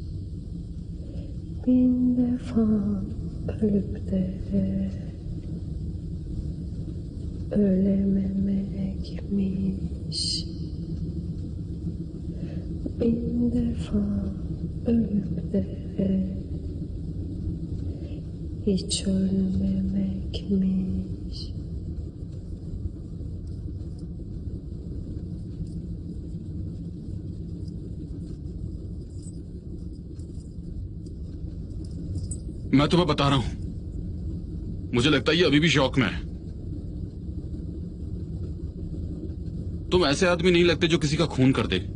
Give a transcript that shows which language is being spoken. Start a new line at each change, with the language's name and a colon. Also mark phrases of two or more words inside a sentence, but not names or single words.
Turkish: Bin defa ölüp de ölememekmiş. Bin defa ölüp de hiç ölmemekmiş.
Hindi: मैं तुम्हें बता रहा हूं, मुझे लगता है ये अभी भी शौक में है। तुम ऐसे आदमी नहीं लगते जो किसी का खून कर दे।